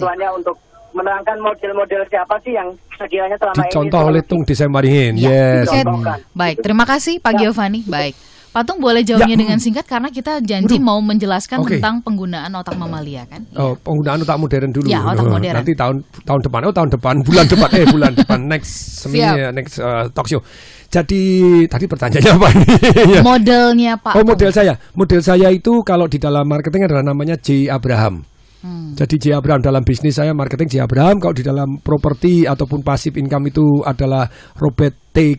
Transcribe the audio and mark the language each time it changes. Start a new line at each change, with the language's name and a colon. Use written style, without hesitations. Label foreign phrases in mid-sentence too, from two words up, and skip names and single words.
Indonesian: bantuannya untuk menerangkan model-model siapa sih yang sekiranya selama ini Dicontoh oleh Tung Desemaringin, Ya, yes. oke. Dicontohkan. Baik, terima kasih Pak Giovanni. Baik. Patung boleh jawabnya dengan singkat karena kita janji mau menjelaskan Oke. tentang penggunaan otak mamalia kan. Oh, penggunaan otak modern dulu. Ya, otak Oh, modern. Nanti tahun depan, bulan depan
English: next talk show.
Indonesian: Jadi tadi pertanyaannya apa nih? Ya. Modelnya Pak. Oh, model saya itu kalau di dalam marketing adalah namanya J. Abraham. Jadi J. Abraham dalam bisnis saya marketing J. Abraham. Kalau di dalam properti ataupun
English: passive income
Indonesian: itu adalah Robert T.